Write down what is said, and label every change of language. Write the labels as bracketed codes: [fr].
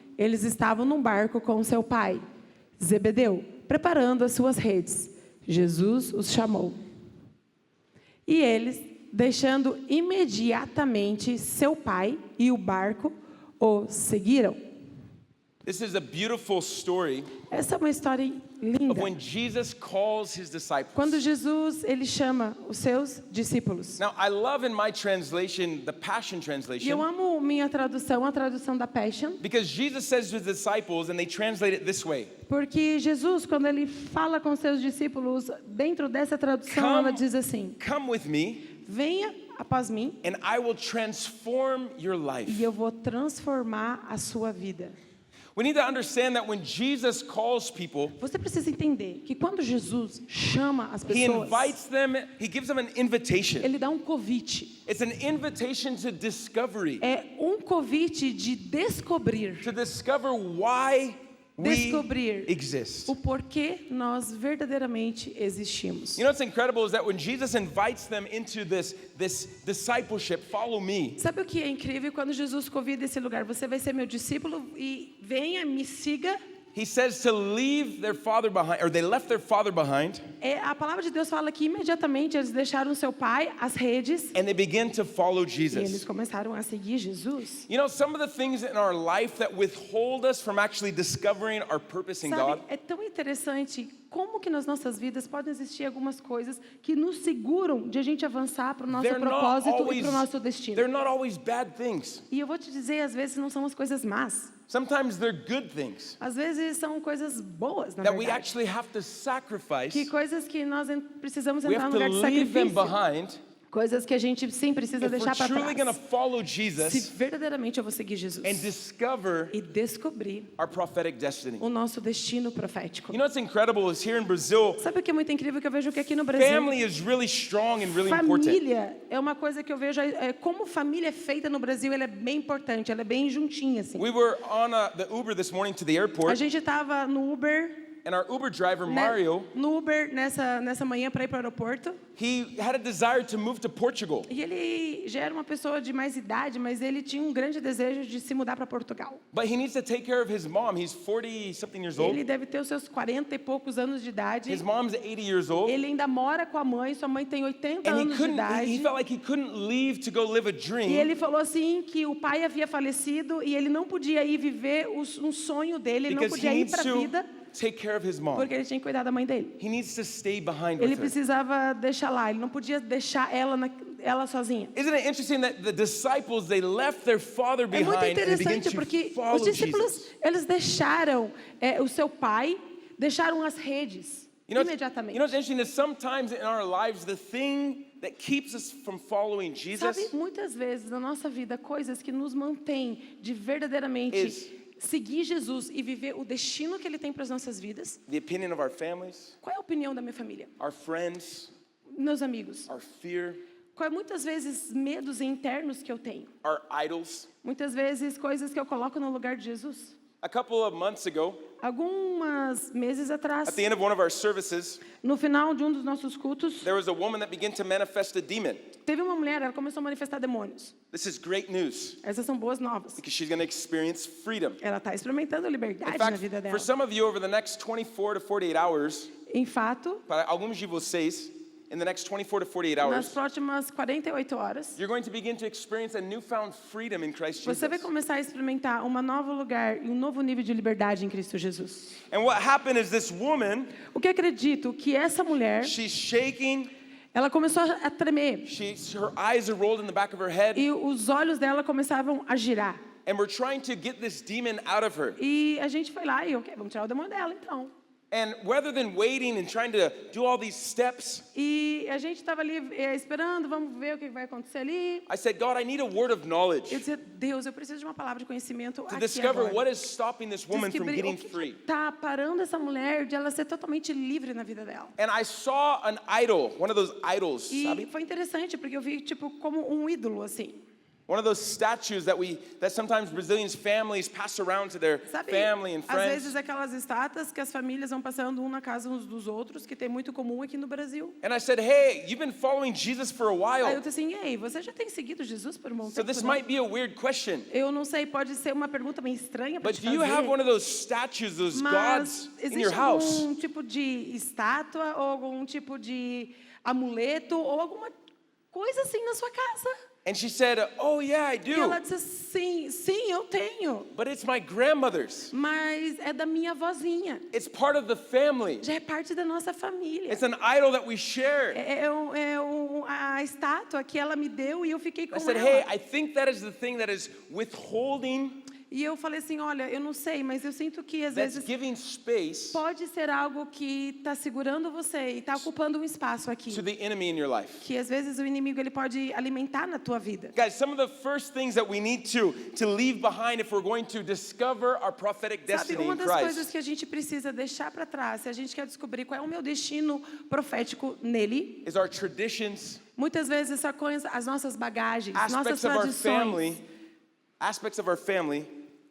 [pt] Eles estavam num barco com seu pai, Zebedeu, preparando as suas redes. Jesus os chamou. E eles, deixando imediatamente seu pai e o barco, o seguiram. [en] This is a beautiful story [pt] Essa é uma história [en] of [pt] linda. [en] when Jesus calls his disciples. [pt] Quando Jesus ele chama os seus discípulos. [en] Now, I love in my translation, the Passion [pt] E eu [en] Translation, [pt] amo minha tradução, a tradução da Passion, [en] because Jesus says to his disciples, and they translate it this way. [pt] porque Jesus, quando ele fala com seus discípulos, dentro dessa tradução, [en] Come- [pt] ela diz assim: [en] Come with me, [pt] venha após mim [en] and I will transform your life. [pt] e eu vou transformar a sua vida. [en] We need to understand that when Jesus calls people, [pt] Você precisa entender que quando Jesus chama as [en] he [pt] pessoas, [en] invites them, he gives them an invitation. [pt] ele dá um convite. [en] It's an invitation to discovery, [pt] É um convite de descobrir [en] to discover why we [pt] Descobrir [en] exist. [pt] o porquê nós verdadeiramente existimos. [en] You know what's incredible is that when Jesus invites them into this discipleship, follow me, [pt] Sabe o que é incrível? Quando Jesus convida esse lugar, você vai ser meu discípulo e venha, me siga. [en] he says to leave their father behind, or they left their father behind, [pt] A palavra de Deus fala que imediatamente eles deixaram seu pai, as redes, [en] and they begin to follow [pt] e eles [en] Jesus. [pt] começaram a seguir Jesus. [en] You know, some of the things in our life that withhold us from actually discovering our purpose in God, [pt] Sabe, é tão interessante como que nas nossas vidas podem existir algumas coisas que nos seguram de a gente avançar para o nosso [en] they're not [pt] propósito e [en] always, [pt] para o nosso destino. [en] they're not always bad things. [pt] E eu vou te dizer, às vezes não são as coisas más. [en] Sometimes they're good things [pt] Às vezes são coisas boas, na [en] that we [pt] verdade. [en] actually have to sacrifice. [pt] Que coisas que nós precisamos [en] We [pt] entrar [en] have [pt] no [en] to [pt] lugar de [en] leave them [pt] sacrifício. [en] behind [pt] Coisas que a gente sim precisa [en] if we're [pt] deixar para [en] truly going to [pt] trás. [en] follow [pt] Se [en] Jesus [pt] verdadeiramente eu vou seguir Jesus [en] and discover [pt] e descobrir [en] our prophetic destiny. [pt] o nosso destino profético. [en] You know what's incredible is here in Brazil, [pt] Sabe o que é muito incrível que eu vejo que aqui no Brasil, [en] family is really strong and really important. [pt] família é uma coisa que eu vejo, como família é feita no Brasil, ela é bem importante, ela é bem juntinha assim. [en] We were on the Uber this morning to the [pt] A [en] airport, [pt] gente estava no Uber, [en] and our Uber driver, [pt] né, [en] Mario, [pt] no Uber nessa manhã para ir para o aeroporto. [en] he had a desire to move to Portugal. [pt] E ele já era uma pessoa de mais idade, mas ele tinha um grande desejo de se mudar para Portugal. [en] But he needs to take care of his mom. He's 40-something years old. [pt] Ele deve ter os seus 40 e poucos anos de idade. [en] His mom's 80 years old. [pt] Ele ainda mora com a mãe, sua mãe tem 80 [en] And he [pt] anos de [en] couldn't, he [pt] idade. [en] felt like he couldn't leave to go live a [pt] E [en] dream [pt] ele falou assim que o pai havia falecido e ele não podia ir viver um sonho dele, ele não [en] because he [pt] podia ir [en] needs [pt] para a [en] to [pt] vida [en] take care of his mom. [pt] porque ele tinha que cuidar da mãe dele. [en] He needs to stay behind [pt] Ele [en] with her. [pt] precisava deixar lá, ele não podia deixar ela sozinha. [en] Isn't it interesting that the disciples, they left their father [pt] É muito [en] behind and they began [pt] interessante [en] to [pt] porque [en] follow [pt] os discípulos, [en] Jesus? [pt] eles deixaram o seu pai, deixaram as redes [en] You know [pt] imediatamente. [en] what's interesting is sometimes in our lives, the thing that keeps us from following Jesus [pt] Sabe, muitas vezes na nossa vida, coisas que nos mantêm de verdadeiramente [en] Is- [pt] seguir Jesus e viver o destino que Ele tem para as nossas vidas. [en] the opinion of our families, [pt] Qual é a opinião da minha família? [en] our friends, [pt] Meus amigos? [en] our fear, [pt] Qual é muitas vezes medos internos que eu tenho? [en] our idols. [pt] Muitas vezes coisas que eu coloco no lugar de Jesus? [en] A couple of months ago, [pt] Alguns meses atrás, [en] at the end of one of our services, [pt] no final de um dos nossos cultos, [en] there was a woman that began to manifest a demon. [pt] teve uma mulher, ela começou a manifestar demônios. [en] This is great news [pt] Essas são boas novas. [en] because she's going to experience freedom. [pt] Ela está experimentando [en] In [pt] liberdade na [en] fact, [pt] vida dela. [en] for some of you over the next 24 to 48 hours, [pt] Em fato, para alguns de vocês, [en] in the next 24 to 48 [pt] nas [en] hours, [pt] próximas 48 horas, [en] you're going to begin to experience a newfound freedom in Christ [pt] você vai [en] Jesus. [pt] começar a experimentar um novo lugar e um novo nível de liberdade em Cristo Jesus. [en] And what happened is this woman, [pt] O que acredito que essa mulher, [en] she's shaking, [pt] Ela começou a tremer. [en] Her eyes are rolled in the back of her head. [pt] E os olhos dela começavam a girar. [en] And we're trying to get this demon out of her. [pt] E a gente foi lá e, ok, vamos tirar o demônio dela, então. [en] And rather than waiting and trying to do all these steps, [pt] E a gente estava ali esperando, vamos ver o que vai acontecer ali. [en] I said, God, I need a word of knowledge [pt] Eu disse, Deus, eu preciso de uma palavra de conhecimento [en] to [pt] aqui [en] discover [pt] agora. [en] what is stopping this woman from [pt] Descobrir [en] getting [pt] o que [en] free. [pt] está parando essa mulher de ela ser totalmente livre na vida dela. [en] And I saw an idol, one of those idols, [pt] E sabe? foi interessante porque eu vi tipo como um ídolo assim. [en] One of those statues that sometimes Brazilians families pass around to their [pt] Sabe, [en] family and [pt] às [en] friends. [pt] vezes aquelas estátuas que as famílias vão passando um na casa uns dos outros, que tem muito comum aqui no Brasil. [en] And I said, hey, you've been following Jesus for a [pt] Aí eu [en] while. [pt] disse assim, ei, você já tem seguido Jesus por um bom [en] So [pt] tempo, [en] this [pt] né? [en] might be a weird question. [pt] Eu não sei, pode ser uma pergunta meio estranha para [en] But [pt] te [en] do you have [pt] fazer. [en] one of those statues, those [pt] Mas [en] gods in [pt] existe [en] your house? [pt] algum tipo de estátua ou algum tipo de amuleto ou alguma coisa assim na sua casa? [en] And she said, oh yeah, I [pt] E ela [en] do. [pt] disse assim, sim, eu tenho, [en] But it's my grandmother's. [pt] mas é da minha vozinha. [en] It's part of the family. [pt] Já é parte da nossa família. [en] It's an idol that we share. [pt] A estátua que ela me deu e eu fiquei com [en] I said, [pt] ela. [en] hey, I think that is the thing that is withholding, [pt] E eu falei assim, olha, eu não sei, mas eu sinto que às [en] that's [pt] vezes [en] giving space [pt] pode ser algo que está segurando você e está ocupando um espaço aqui. [en] to the enemy in your life. [pt] Que às vezes o inimigo ele pode alimentar na tua vida. [en] Guys, some of the first things that we need to leave behind if we're going to discover our prophetic [pt] Sabe, [en] destiny [pt] uma [en] in [pt] das coisas [en] Christ [pt] que a gente precisa deixar para trás, se a gente quer descobrir qual é o meu destino profético nele, [en] is our traditions, [pt] muitas vezes são as nossas bagagens, nossas [en] aspects of our [pt] tradições, [en] family, aspects of our family